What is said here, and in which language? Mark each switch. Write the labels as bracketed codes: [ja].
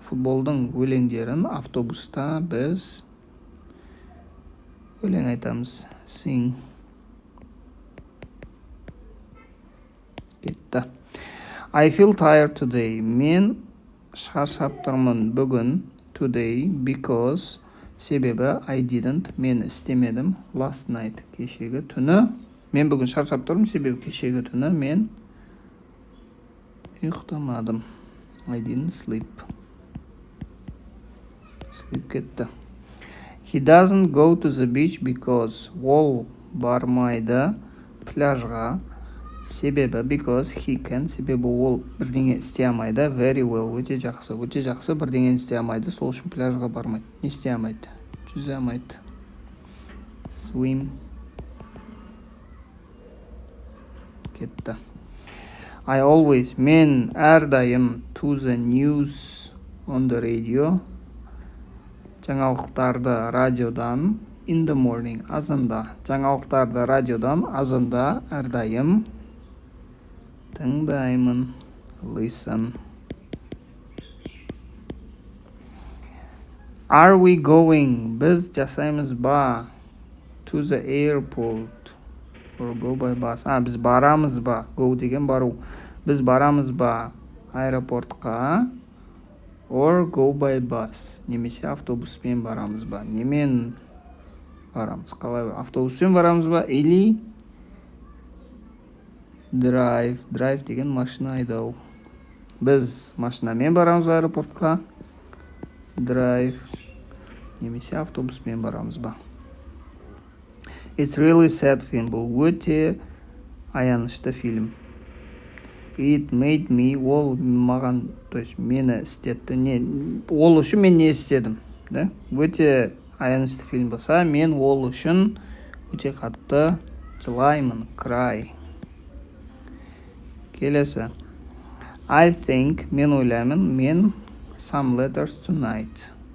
[kk] Футболдың өлеңдерін автобуста біз өлең айтамыз, sing. Кетті. [en] I feel tired today. [kk] Мен шаршап тұрмын бүгін. [en] Today because [kk] себебі [en] I didn't, [kk] мен істемедім. [en] Last night, [kk] кешегі түні. Мен бүгін шаршап тұрмын себебі кешегі түні мен ұйықтамадым. [en] I didn't sleep. Sleep [kk] кетті. [en] He doesn't go to the beach because [kk] ол бармайды пляжға. Себебі [en] because he can, [kk] себебі ол бірдеңе істей алмайды. [en] Very well, [kk] өте жақсы бірдеңе істей алмайды, сол үшін пляжға бармайды. Не істей алмайды? Жүзе алмайды. Swim. Кетті. [en] I always, [kk] мен әрдайым [en] to the news on the radio, [kk] жаңалықтарды радиодан, [en] in the morning, [kk] азанда, жаңалықтарды радиодан, азанда, әрдайым тыңдаймын, [en] listen. Are we going, [kk] біз жасаймыз ба, [en] to the airport, or go by bus. [kk] Біз барамыз ба, go деген бару. Біз барамыз ба аэропортқа, [en] or go by bus, [kk] немесе автобуспен барамыз ба. Немен барамыз, қалай автобуспен барамыз ба, [ru] или [kk] drive деген машина айдау. Біз машинамен барамыз ба аэропортқа, drive, немесе автобуспен барамыз ба. [en] It's really sad film. [kk] Бұл өте аянышты фильм. [en] It made me, [kk] ол маған, [ru] то есть [kk] мені істетті. Ол үшін мен не істедім? Өте аянышты фильм болса, мен ол үшін өте қатты жылаймын, cry. Келесі. [en] I think, [kk] мен ойлаймын, мен [en] some letters tonight.